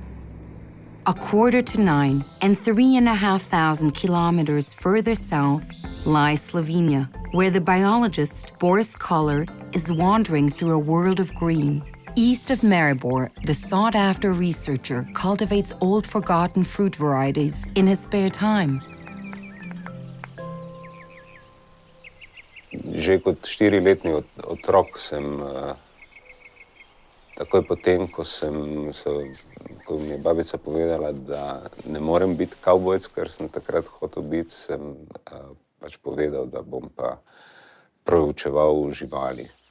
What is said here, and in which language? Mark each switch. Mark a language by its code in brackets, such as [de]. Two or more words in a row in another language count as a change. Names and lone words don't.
[en] A 8:45 and 3,500 kilometers further south, lies Slovenia, where the biologist Boris Koller is wandering through a world of green. East of Maribor, the sought-after researcher cultivates old forgotten fruit varieties in his spare time. [sl] Že kot 4-letni otrok sem, takoj potem, ko mi je babica povedala, da ne morem biti kavbojec, ker sem takrat hotel biti, sem pač povedal, da bom pa proučeval živali.